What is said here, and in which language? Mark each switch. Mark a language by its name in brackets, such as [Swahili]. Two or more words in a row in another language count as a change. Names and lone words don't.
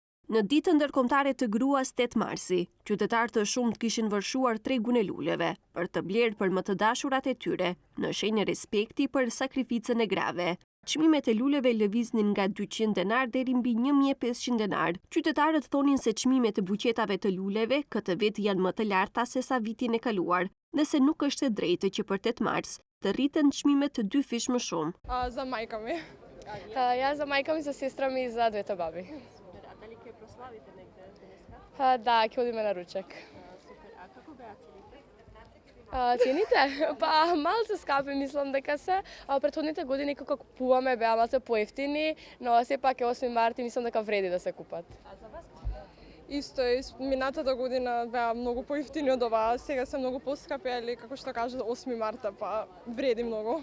[Albanian] Në ditën ndërkombëtare të gruas 8 marsi, qytetarë të shumt kishin vërshuar tregun e luleve për të blerë për më të dashurat e tyre, në shenjë respekti për sakrificën e grave. Çmimet e luleve lëviznin nga 200 denar deri mbi 1500 denar. Qytetarët thonin se çmimet e buqetave të luleve këtë vit janë më të larta se sa vitin e kaluar, nëse nuk është e drejtë që për 8 mars të rriten çmimet të 2 fish më shumë. [Macedonian] За мајка ми. Ја за мајка ми, за сестра ми и за двете баби. Da, ќе одиме на ручек. Цените? Па малце скапи, мислам дека се. Претходните години кога купуваме беа малце поевтини, но сепак е 8 март и мислам дека вреди да се купат. А за вас? Исто е, минатата година беа многу поевтини од оваа, сега се многу поскапи, али како што кажа 8 марта, па вреди многу.